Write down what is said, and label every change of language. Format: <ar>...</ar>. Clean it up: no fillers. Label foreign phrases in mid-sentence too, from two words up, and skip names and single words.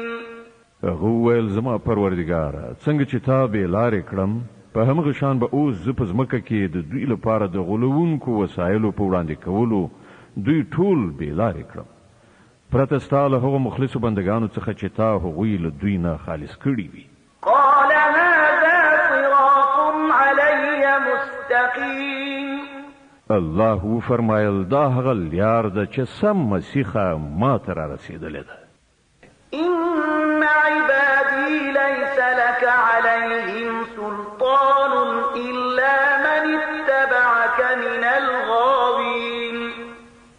<ps>هغه وویل زما پروردګاره څنګه چې تا بې لارې کړم په همغه شان به اوس زه په ځمکه کې د دوی لپاره د غولونکو وسایلو په وړاندې کولو دوی ټول بې لارې کړم پرته ستا له هغو مخلصو بندګانو څخه چې تا هغوی له دوی نه خالص کړي وي</ps> <ar>قال هذا صراط علي مستقيم</ar> <ps>الله وفرمایل دا هغه لار ده چې سم مسیخه ما ته را رسېدلې ده</ps> <ar>إن عبادي ليس لك عليهم سلطان إلا من اتبعك من الغاوين</ar>